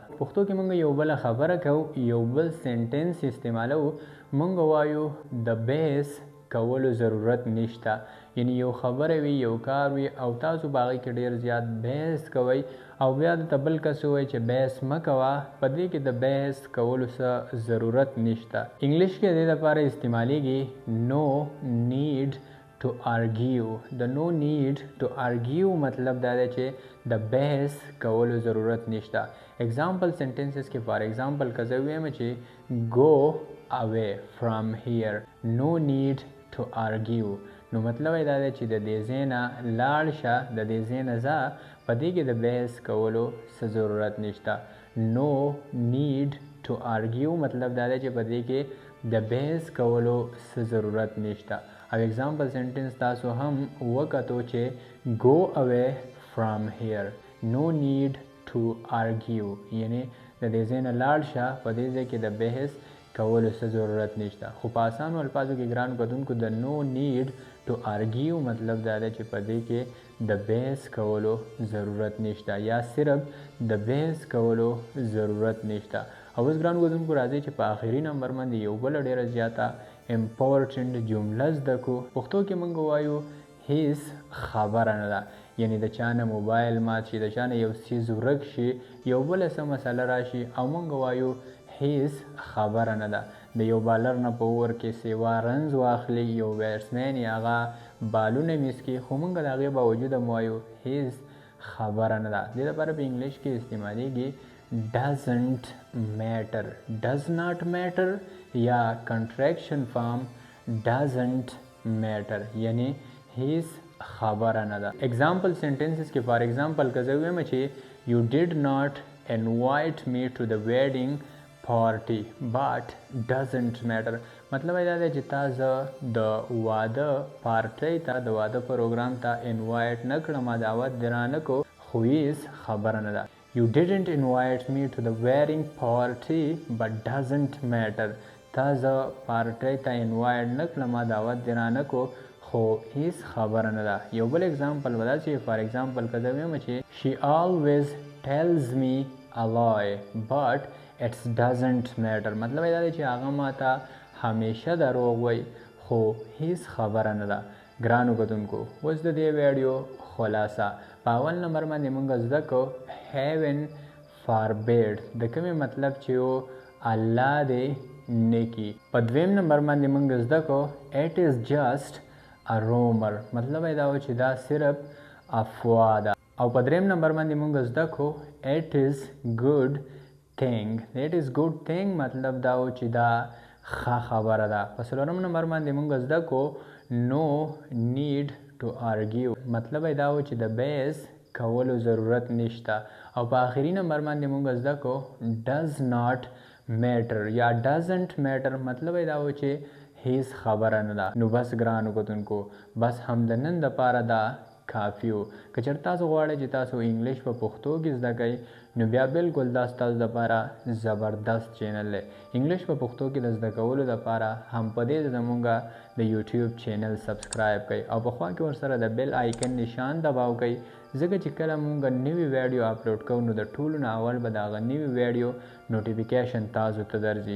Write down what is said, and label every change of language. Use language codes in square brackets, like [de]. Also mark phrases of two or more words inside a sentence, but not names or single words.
[ps] پښتو کې موږ یو بله خبره کوو، یو بل سنټنس استعمالو، موږ وایو د بحث کولو ضرورت نشته. یعنی یو خبره وي، یو کار وي او تاسو په هغې کې ډېر زیات بحث کوئ او بیا درته بل کس ووایي چې بحث مه کوه، په دې کې د بحث کولو څه ضرورت نشته. انګلیش کې د دې لپاره استعمالیږي [en] no need to argue. [ps] د [en] no need to argue [ps] مطلب دا دی چې د بحث کولو ضرورت نشته. [en] example sentences [ps] کې [en] for example [ps] که زه ویم چې [en] go away from here. no need to argue [ps] نو مطلب یې دا دی چې د دې ځای نه لاړ شه، د دې ځای نه ځه، په دې کې د بحث کولو څه ضرورت نشته. [en] no need to argue [ps] مطلب دا دی چې په دې کې د بحث کولو څه ضرورت نشته. او [en] example sentence [ps] تاسو هم وکتو چې [en] go away from here. no need to argue [ps] یعنی د دې ځای نه لاړ شه، په دې ځای کې د بحث کولو څه ضرورت نشته. خو په اسانو الفاظو کې ګران کتونکو د [en] no need to argue [ps] مطلب دا دی چې په دې کې د بحث کولو ضرورت نشته یا صرف د بحث کولو ضرورت نشته. او اوس ګران کتونکو راځئ چې په آخري نمبر باندې یو بله ډېره زیاته امپورټنټ جمله زده کړو. پښتو کې موږ وایو هیڅ خبره نه ده، یعنی د چا نه موبایل مات شي، د چا نه یو څیز ورک شي، یو بله څه مسله راشي او موږ وایو هیڅ خبره نه ده. د یو بالر نه په اوور کې سیوا رنز واخلي، یو بیټسمین یې هغه بالونه میس کړي، خو موږ د هغې باوجود هم وایو هیڅ خبره نه ده. دې لپاره په انګلیش کې استعمالیږي [en] doesn't matter. does not matter [ps] یا [en] contraction form doesn't matter [ps] یعنی هیڅ خبره نه ده. [en] example sentences [ps] کې [en] for example [ps] که زه ویم چې [en] You did not invite me to the wedding party but doesn't matter. [ps] मतलब دا دی چې تا زه د واده پارټۍ ته د واده پروګرام ته انوایټ نه کړم دعوت دې رانه کو خو هیڅ خبره نه ده. [en] You didn't invite me to the wedding party but doesn't matter. [ps] تا زه پارټۍ ته انوایټ نه کړم دعوت دې رانه کو خو هیڅ خبره نه ده. یو بل اگزامپل به دا چې [en] for example [ps] که زه ویم چې [en] she always tells me a lie but it doesn't matter. [ps] مطلب دا دی چې هغه ماته همیشه دروغ وایي خو هیڅ خبره نه ده. ګرانو کتونکو اوس د دې ویډیو خلاصه په اول نمبر باندې موږ زده کړو [en] heaven forbid [ps] د کومې مطلب چې و الله دې نیکي. په دویم نمبر باندې موږ زده کړو [en] it is just a rumor. [ps] مطلب دا و چې دا صرف افوا ده. او په دریم نمبر باندې موږ زده کړو [en] it is good thing. it is good thing [ps] مطلب دا و چې دا ښه خبره ده. په څلورم نمبر باندې موږ زده کړو [en] no need to argue. [ps] مطلب دا و چې د بحث کولو ضرورت نشته. او په آخري نمبر باندې موږ زده کړو [en] does not matter [ps] یا [en] doesn't matter. [ps] مطلب دا و چې هیڅ خبره نه ده. نو بس ګرانو کتونکو بس هم د نن دپاره دا کافي و. که چېرته تاسو غواړئ چې تاسو انګلیش په پښتو کې زده کوئ نو بیا بالکل دا ستاسو دپاره زبردست چینل دی. انګلیش په پښتو کې د زده کولو دپاره هم په دې زمونږ د یوټیوب چینل سبسکرایب کړئ او په خوا کې ورسره د [en] bell icon [ps] نشان دباو کړئ ځکه چې کله مونږ نوي ویډیو اپلوډ کوو نو د ټولو نه اول به د هغه نوي [en] video notification [ps] تاسو ته درځي.